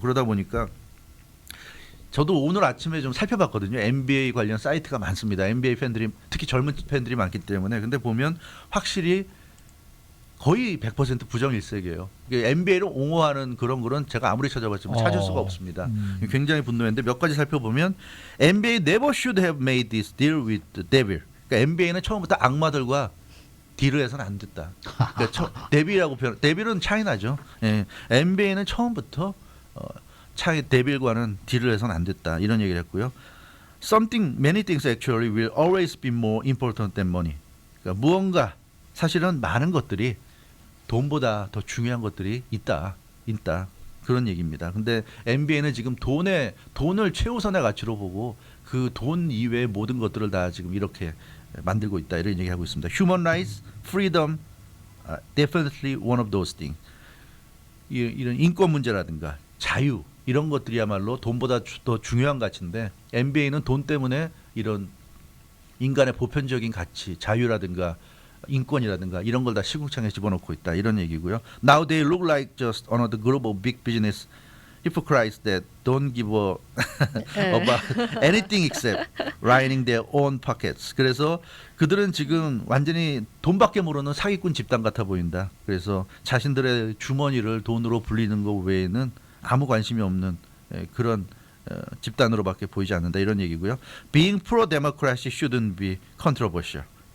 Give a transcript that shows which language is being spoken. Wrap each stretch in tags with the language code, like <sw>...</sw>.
<ko>그러다 보니까 저도 오늘 아침에 좀 살펴봤거든요. NBA 관련 사이트가 많습니다. NBA 팬들이 특히 젊은 팬들이 많기 때문에 근데 보면 확실히 거의 100% 부정일색이에요. NBA를 옹호하는 그런 제가 아무리 찾아봤지만 찾을 수가 없습니다. 굉장히 분노했는데 몇 가지 살펴보면</ko> <en>NBA never should have made this deal with the devil.</en> <ko>그러니까 NBA는 처음부터 악마들과 딜을 해서는 안 됐다. 그러니까 데빌이라고 표현. 데빌은 차이나죠. 예. NBA는 처음부터 데빌과는 딜을 해서는 안 됐다. 이런 얘기를 했고요.</ko> <en>Many things actually will always be more important than money.</en> <ko>그러니까 무언가 사실은 많은 것들이 돈보다 더 중요한 것들이 있다 그런 얘기입니다. 근데 NBA는 지금 돈을 최우선의 가치로 보고 그 돈 이외의 모든 것들을 다 지금 이렇게 만들고 있다 이런 얘기하고 있습니다.</ko> <en>Human rights, freedom, definitely one of those things.</en> <ko>이런 인권 문제라든가 자유 이런 것들이야말로 돈보다 더 중요한 가치인데 NBA는 돈 때문에 이런 인간의 보편적인 가치, 자유라든가 인권이라든가 이런 걸 다 시궁창에 집어넣고 있다 이런 얘기고요.</ko> <en>Now they look like just another global big business hypocrites that don't give a about anything except lining their own pockets.</en> <ko>그래서 그들은 지금 완전히 돈밖에 모르는 사기꾼 집단 같아 보인다. 그래서 자신들의 주머니를 돈으로 불리는 것 외에는 아무 관심이 없는 그런 집단으로밖에 보이지 않는다 이런 얘기고요.</ko> <en>Being pro-democracy shouldn't be controversial.</en>